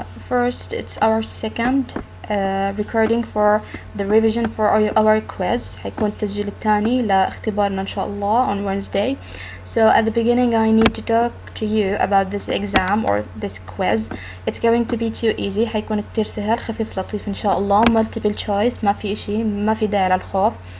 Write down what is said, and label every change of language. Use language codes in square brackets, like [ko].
[en] First, it's our second recording for the revision for our quiz. [ar] هيكون التسجيل الثاني لاختبارنا إن شاء الله [en] on Wednesday. So at the beginning I need to talk to you about this exam or this quiz. It's going to be too easy. [ar] هيكون كتير سهل خفيف لطيف إن شاء الله. [en] Multiple choice، [ar] ما في إشي، ما في داعي للخوف.